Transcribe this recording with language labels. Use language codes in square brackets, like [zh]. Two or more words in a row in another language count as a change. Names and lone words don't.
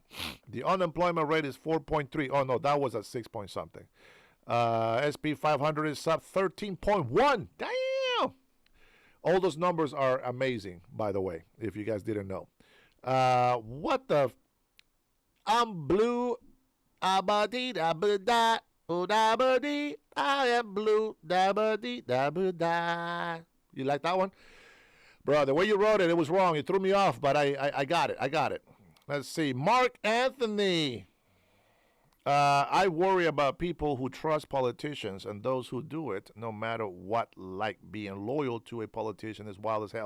[en] The unemployment rate is 4.3. Oh, no, that was at 6 point something. SP 500 is up 13.1. Damn! All those numbers are amazing, by the way, if you guys didn't know. What the? I'm blue. Abadi da ba da. Da-ba-dee, I am blue. Da-ba-dee, da-ba-da. You like that one? Bro, the way you wrote it, it was wrong. It threw me off, but I got it. I got it. Let's see. Mark Anthony. I worry about people who trust politicians and those who do it, no matter what, like being loyal to a politician is wild as hell.